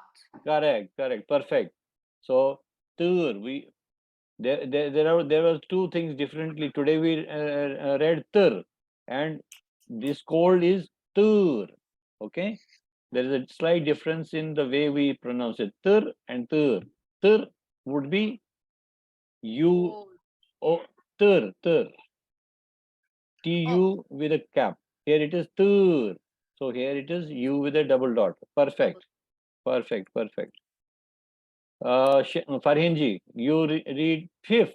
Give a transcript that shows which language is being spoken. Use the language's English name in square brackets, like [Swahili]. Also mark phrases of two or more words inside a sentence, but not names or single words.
[English] Correct. Perfect. So tur. There were two things differently. Today we read tur, and this cold is tur. Okay. There is a slight difference in the way we pronounce it. Tur and tur. Tur would be U O tur. TU with a cap. Here it is tur. So here it is U with a double dot. Perfect. Farhinji, you read fifth.